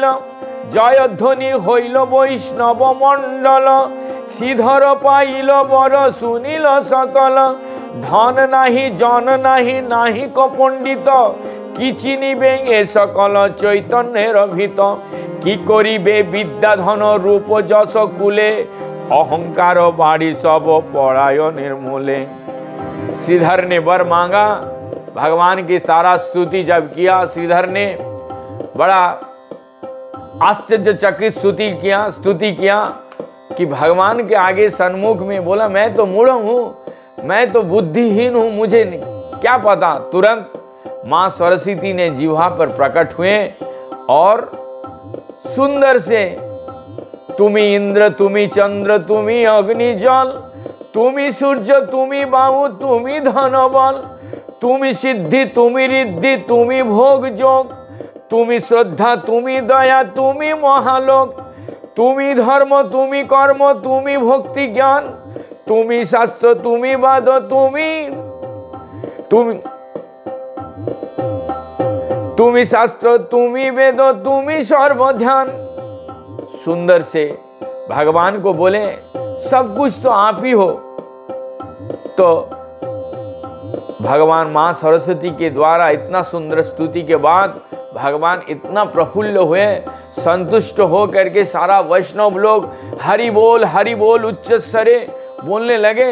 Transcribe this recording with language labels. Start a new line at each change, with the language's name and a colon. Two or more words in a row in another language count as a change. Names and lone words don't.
Bangla: জয়ধ্বনি হইল বৈষ্ণব মণ্ডল, শ্রীধর পাইল বর শুনিল সকল। ধন নাহি জন নাহি নাহি ক পণ্ডিত, কি চিনিবে এ সকল চৈতন্যের ভিত। কি করিবে বিদ্যা ধন रूप যশ কুলে, অহংকার বাড়ি সব পরায়ণের মূলে।
Hindi: श्रीधर ने वर मांगा, भगवान की सारा स्तुति जब किया, श्रीधर ने बड़ा आश्चर्यचकित स्तुति किया कि भगवान के आगे सन्मुख में बोला, मैं तो मूढ़ हूँ, मैं तो बुद्धिहीन हूँ, मुझे क्या पता। तुरंत माँ सरस्वती ने जिह्वा पर प्रकट हुए और सुंदर से,
Bangla: তুমি ইন্দ্র তুমি চন্দ্র তুমি অগ্নি জল, তুমি সূর্য তুমি বাহু তুমি ধন বল, তুমি সিদ্ধি তুমি ঋদ্ধি তুমি ভোগ যোগ, তুমি শ্রদ্ধা তুমি দয়া তুমি মহালোক, তুমি ধর্ম তুমি কর্ম তুমি ভক্তি জ্ঞান, তুমি শাস্ত্র তুমি বাদ তুমি তুমি শাস্ত্র তুমি বেদ তুমি সর্ব ধ্যান।
Hindi: सुंदर से भगवान को बोले, सब कुछ तो आप ही हो। तो भगवान माँ सरस्वती के द्वारा इतना सुंदर स्तुति के बाद भगवान इतना प्रफुल्ल हुए, संतुष्ट हो करके सारा वैष्णव लोग हरि बोल उच्च स्वरे बोलने लगे।